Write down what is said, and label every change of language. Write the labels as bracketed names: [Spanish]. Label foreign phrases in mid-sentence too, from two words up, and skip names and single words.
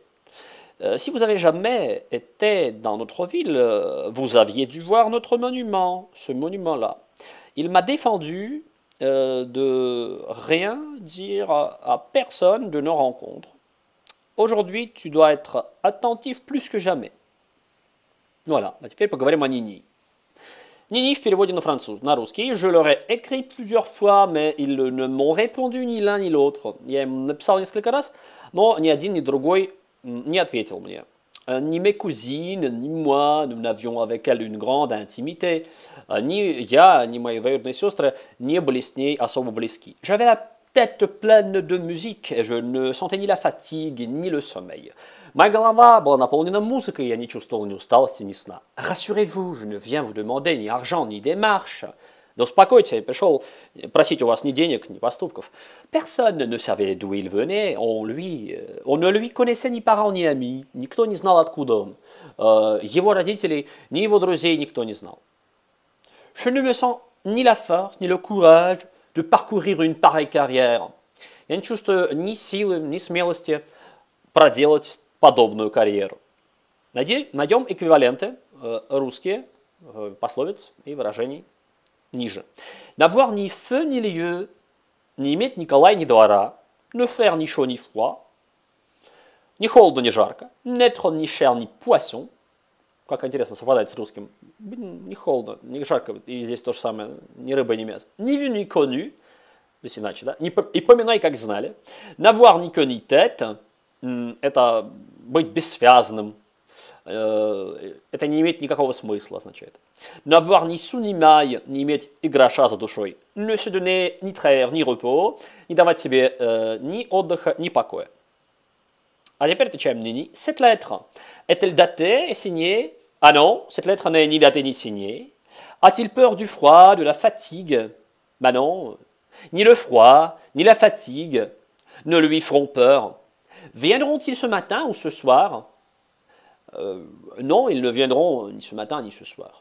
[French] Si vous avez jamais été dans notre ville, vous aviez dû voir notre monument, ce monument-là. Il m'a défendu de rien dire à personne de nos rencontres. Aujourd'hui, tu dois être attentif plus que jamais. Voilà, [Russian] а теперь поговорим о Нини. Нини в переводе на русский. [French] Je leur ai écrit plusieurs fois, mais ils ne m'ont répondu ni l'un ни l'autre. [Russian] Я им написал несколько раз, но ни один, ни другой не ответил мне. [French] Ni mes cousines, ni moi, nous n'avions avec elle une grande intimité. [Russian] Ни я, ни мои двоюродные сестры не были с ней особо близки. [French] J'avais la tête pleine de musique, et je ne sentais ni la fatigue, ni le sommeil. [Russian] Моя голова была наполнена музыкой, и я не чувствовал ни усталости, ни сна. [French] Rassurez-vous, je ne viens vous demander ni argent, ni démarche. [Russian] Да успокойтесь, я пришел просить у вас ни денег, ни поступков. [French] Personne ne savait d'où il venait, on ne lui connaissait ni parents, ni amis, [Russian] никто не знал, откуда он. Его родителей, ни его друзей никто не знал. [French] Je ne me sens ni la force, ni le courage de parcourir une pareille carrière. [Russian] Я не чувствую ни силы, ни смелости проделать подобную карьеру. Найдем эквиваленты русские, пословиц и выражений ниже. [French] N'avoir ni feu ni lieu, [Russian] не иметь ни кола, ни двора, [French] ne faire ni chaud ni froid, [Russian] ни холодно, ни жарко, [French] n'être ni chair ни poisson. [Russian] Как интересно совпадает с русским. Ни холодно, ни жарко, и здесь то же самое, ни рыба, ни мясо. [French] Ни vu ni connu, [Russian] то есть иначе, да? И поминай, как знали. [French] N'avoir ni queue ni tête, [Russian] это быть бессвязным. Это не имеет никакого смысла, означает. [French] N'avoir ni sou ni maille, [Russian] не иметь и гроша за душой. [French] Ne se donner ni trêve, ni repos, [Russian] не давать себе ни отдыха, ни покоя. А теперь отвечаем Нини. [French] Cette lettre est-elle datée et signée? Ah non, cette lettre n'est ni datée ni signée. A-t-il peur du froid, de la fatigue? Bah non, ni le froid, ni la fatigue ne lui feront peur. Viendront-ils ce matin ou ce soir? Non, ils ne viendront ni ce matin ni ce soir.